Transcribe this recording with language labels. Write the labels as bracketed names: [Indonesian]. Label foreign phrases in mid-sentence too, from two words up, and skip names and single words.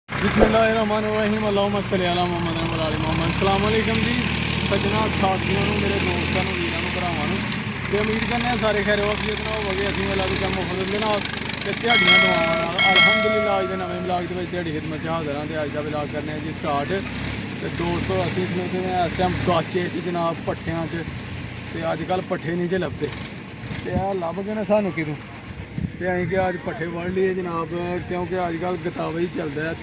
[Arabic] بسم الله الرحمن الرحيم اللهم صل على محمد وعلى آل محمد. السلام عليكم [Punjabi] جی سجنا ساتھیوں میرے دوستوں ویروں بھراواں تے امید کرنے سارے خیر وعافیت نال ہووگے. اسیں اللہ دے کرم فضل دے نال تے دیہاڑیاں دعاواں نال الحمدللہ اج دے نویں ولاگ دے وچ دیہاڑی خدمت چ حاضر ہاں تے اج دا ولاگ کرنے جی سٹارٹ. تے دوستوں اسیں کھلوتے ہیں اس ٹائم گاچے چ جناب پٹھیاں چ تے اجکل پٹھے نہیں جے لبھدے تے آ لبھ گئے نے سانوں کتوں تے اسیں کہ اج پٹھے وڈھ لئے جناب، کیونکہ اجکل گتاوا ہی چلدا ہے.